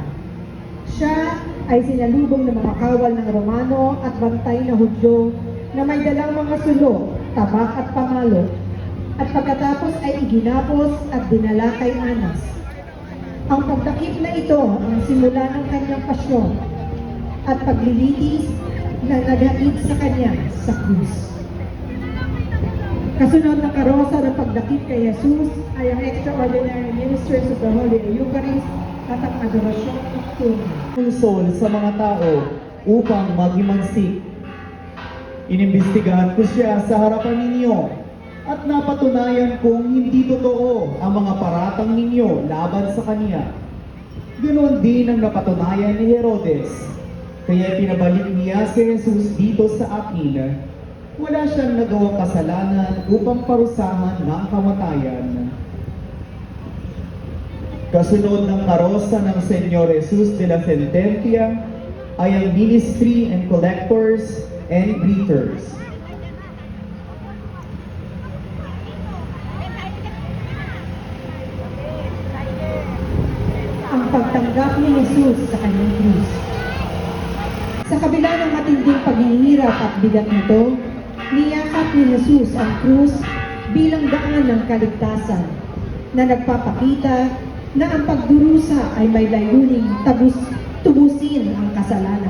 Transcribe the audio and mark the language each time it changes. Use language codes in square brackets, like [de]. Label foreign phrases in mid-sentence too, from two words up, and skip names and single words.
[tl] Siya ay sinalubong ng mga kawal ng Romano at bantay na Hudyo na may dalang mga sulo, tabak at pamalo, at pagkatapos ay iginapos at dinala kay Anas. Ang pagdakip na ito ang simula ng kanyang pasyon at paglilitis na naghatid sa kanya sa krus. Kasunod ng karosa ng pagdakip kay Jesus ay ang [en] extraordinary ministers of the Holy Eucharist [tl] at ang [es] adorasyon nocturna. [tl] Punsol sa mga tao upang magimansik. Inimbestigahan ko siya sa harapan ninyo at napatunayan kong hindi totoo ang mga paratang ninyo laban sa kanya. Ganoon din ang napatunayan ni Herodes. Kaya pinabalik niya si Jesus dito sa akin. Wala siyang nagawang kasalanan upang parusahan ng kamatayan. Kasunod ng karosa ng [es] Senyor Jesus de la Sentencia [tl] ay ang [en] ministry and collectors and greeters. [tl] Ang pagtanggap ni Jesus sa kanyang krus. Sa kabila ng matinding paghihirap at bigat nito, niyakap ni Jesus ang krus bilang daan ng kaligtasan na nagpapakita na ang pagdurusa ay may layuning tubusin ang kasalanan.